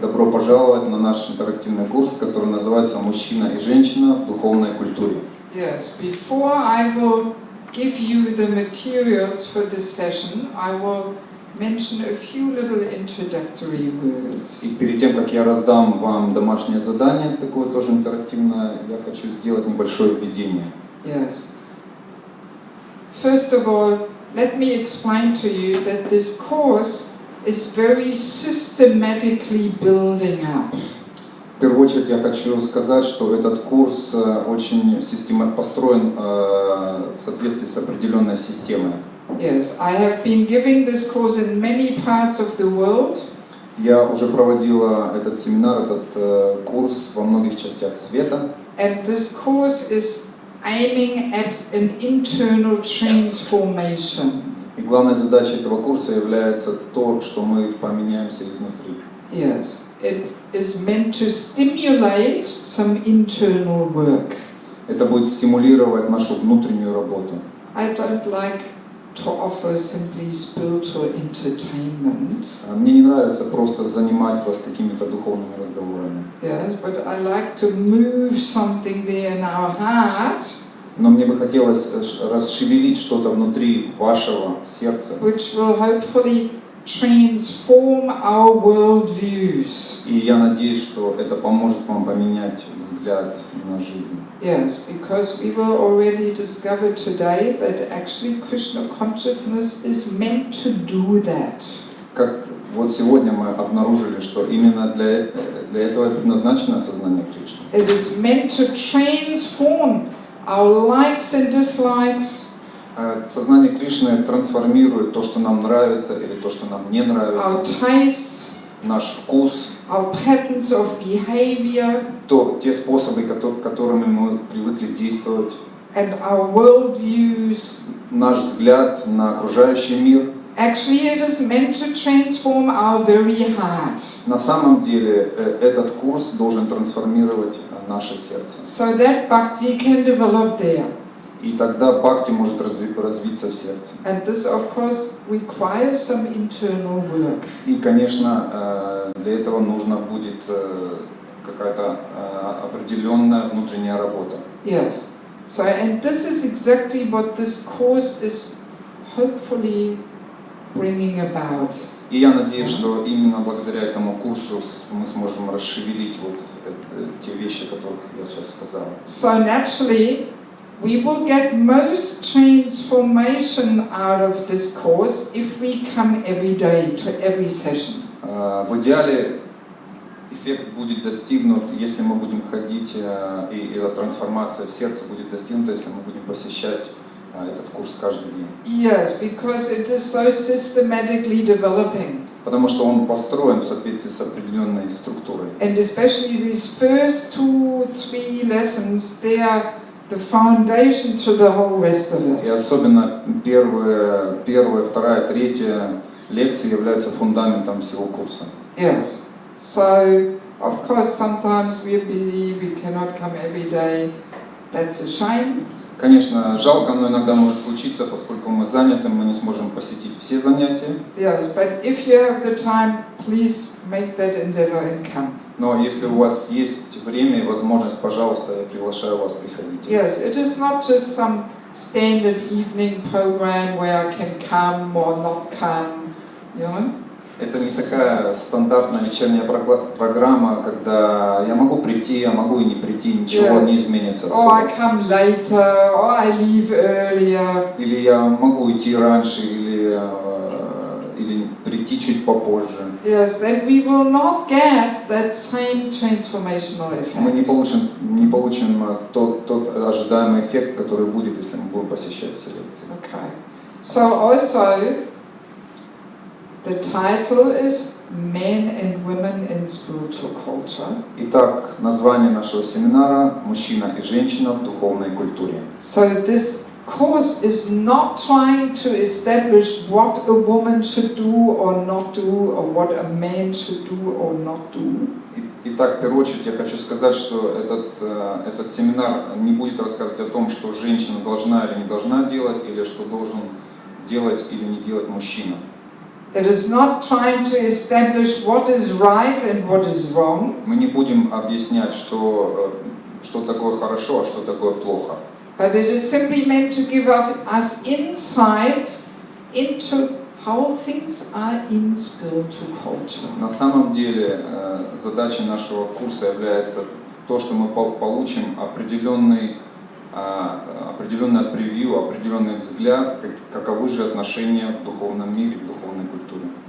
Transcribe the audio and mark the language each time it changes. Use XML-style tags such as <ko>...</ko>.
<ru>Добро пожаловать на наш интерактивный курс, который называется «Мужчина и женщина в духовной культуре».</ru> <en>Yes, before I will give you the materials for this session, I will mention a few little introductory words.</en> <ru>И перед тем, как я раздам вам домашнее задание, такое тоже интерактивное, я хочу сделать небольшое введение.</ru> <en>Yes. First of all, let me explain to you that this course is very systematically building up.</en> <ru>В первую очередь я хочу сказать, что этот курс очень построен в соответствии с определенной системой.</ru> <en>Yes, I have been giving this course in many parts of the world.</en> <ru>Я уже проводила этот семинар, этот курс во многих частях света.</ru> <en>And this course is aiming at an internal transformation.</en> <ru>И главной задачей этого курса является то, что мы поменяемся изнутри.</ru> <en>Yes, it is meant to stimulate some internal work.</en> <ru>Это будет стимулировать нашу внутреннюю работу.</ru> <en>I don't like to offer simply spiritual entertainment.</en> <ru>Мне не нравится просто занимать вас какими-то духовными разговорами.</ru> <en>Yes, but I like to move something there in our heart.</en> <ru>Но мне бы хотелось расшевелить что-то внутри вашего сердца.</ru> <en>Which will hopefully transform our worldviews.</en> <ru>И я надеюсь, что это поможет вам поменять взгляд на жизнь.</ru> <en>Yes, because we will already discover today that actually Krishna consciousness is meant to do that.</en> <ru>Как вот сегодня мы обнаружили, что именно для этого предназначено сознание Кришны.</ru> <en>It is meant to transform our likes and dislikes.</en> <ru>Сознание Кришны трансформирует то, что нам нравится или то, что нам не</ru> <en>Our</en> <ru>нравится,</ru> <en>tastes,</en> <ru>наш вкус,</ru> <en>our patterns of behavior,</en> <ru>те способы, которыми мы привыкли действовать,</ru> <en>and our worldviews.</en> <ru>наш взгляд на окружающий мир.</ru> <en>Actually, it is meant to transform our very heart.</en> <ru>На самом деле этот курс должен трансформировать наше сердце.</ru> <en>So that bhakti can develop there.</en> <ru>И тогда бхакти может развиться в сердце.</ru> <en>And this, of course, requires some internal work.</en> <ru>И, конечно, для этого нужна будет какая-то определенная внутренняя работа.</ru> <en>Yes. So, and this is exactly what this course is hopefully bringing about.</en> <ru>И я надеюсь, что именно благодаря этому курсу мы сможем расшевелить вот те вещи, о которых я сейчас сказал.</ru> <en>So naturally, we will get most transformation out of this course if we come every day to every session.</en> <ru>В идеале эффект будет достигнут, если мы будем ходить, и эта трансформация в сердце будет достигнута, если мы будем посещать этот курс каждый день.</ru> <en>Yes, because it is so systematically developing.</en> <ru>Потому что он построен в соответствии с определенной структурой.</ru> <en>And especially these first 2-3 lessons, they are the foundation to the whole rest of</en> <ru>И</ru> <en>it.</en> <ru>особенно первая, вторая, третья лекции являются фундаментом всего курса.</ru> <en>Yes. So, of course, sometimes we are busy, we cannot come every day. That's a shame.</en> <ru>Конечно, жалко, но иногда может случиться, поскольку мы заняты, мы не сможем посетить все занятия.</ru> <en>Yes, but if you have the time, please make that endeavor and come.</en> <ru>Но если у вас есть время и возможность, пожалуйста, я приглашаю вас, приходите.</ru> <en>Yes, it is not just some standard evening program where I can come or not come, you know.</en> <ru>Это не такая стандартная вечерняя программа, когда я могу прийти, а могу и не прийти, ничего не изменится</ru> <en>Or I</en> <ru>особо.</ru> <en>come later, or I leave earlier.</en> <ru>Или я могу идти раньше, или прийти чуть попозже.</ru> <en>Yes, then we will not get that same transformational</en> <ru>Мы не</ru> <en>effect.</en> <ru>получим тот ожидаемый эффект, который будет, если мы будем посещать все лекции.</ru> <en>Okay. So also, the title is Men and Women in Spiritual Culture.</en> <ru>Итак, название нашего семинара «Мужчина и женщина в духовной культуре».</ru> <en>So this course is not trying to establish what a woman should do or not do, or what a man should do or not do.</en> <ru>Итак, в первую очередь я хочу сказать, что этот семинар не будет рассказывать о том, что женщина должна или не должна делать, или что должен делать или не делать мужчина.</ru> <en>It is not trying to establish what is right and what is wrong.</en> <ru>Мы не будем объяснять, что такое хорошо, а что такое плохо.</ru> <en>But it is simply meant to give us insights into how things are in spiritual culture.</en> <ru>На самом деле задачей нашего курса является то, что мы получим определенное превью, определенный взгляд, каковы же отношения в духовном мире, в духовной культуре.</ru>